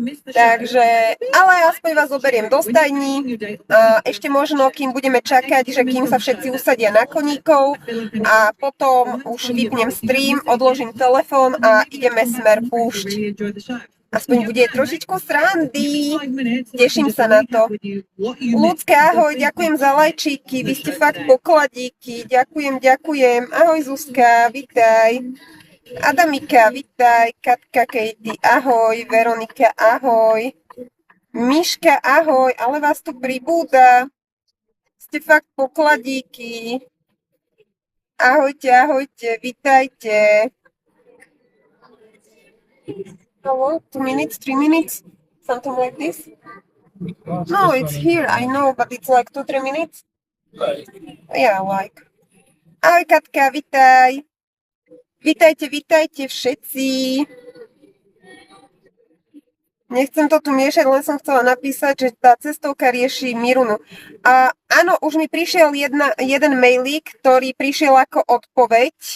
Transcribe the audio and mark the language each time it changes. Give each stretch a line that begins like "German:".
Slovak: Takže, ale aspoň vás zoberiem do stajní. Ešte možno, kým budeme čakať, že kým sa všetci usadia na koníkov a potom už vypnem stream, odložím telefón a ideme smer púšť. Aspoň bude trošičku srandy. Teším sa na to. Ľudská, ahoj, ďakujem za lajčíky. Vy ste fakt pokladíky. Ďakujem, ďakujem. Ahoj Zuzka, vitaj. Adamika, vitaj. Katka, Katie, ahoj. Veronika, ahoj. Miška, ahoj. Ale vás tu pribúda. Ste fakt pokladíky. Ahojte, ahojte, vitajte.
English: Hello, 2 minutes, 3 minutes, something like this. No, it's here, I know, but it's like 2-3 minutes. Yeah, like.
Slovak: Ahoj Katka, vitaj. Vitajte, vitajte všetci. Nechcem to tu miešať, len som chcela napísať, že tá cestovka rieši Mirunu. A áno, už mi prišiel jeden mailík, ktorý prišiel ako odpoveď.